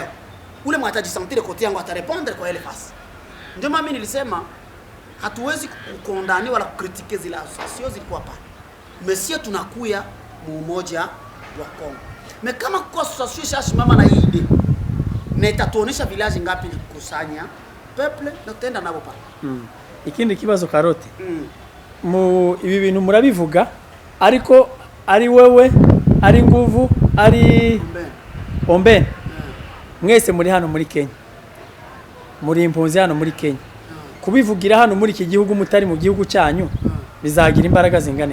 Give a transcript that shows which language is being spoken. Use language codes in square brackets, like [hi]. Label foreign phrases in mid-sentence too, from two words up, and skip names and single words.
[sw] Ule mwataji sentir kote yangu atarepondre kwa ile fasi. Ndio mimi nilisema hatuwezi kukondani wala kukritike zile associations zilikuwa pale. Monsieur tunakuya mu umoja wa Kongo. Me kama kwa association shashimama na hii idea, na itatuonesha village ngapi likusanya peuple na tutaenda nabo pale. [rw] Ikindi kibazo Karoti. Mu ibi bintu murabivuga ariko ari wewe ari nguvu ari Ombeni. Mwese muri hano muri Kenya. Muri impunzi hano muri Kenya. Kubivugira hano muri iki gihugu mutari mu gihugu cyanyu bizagira imbaraga zingane.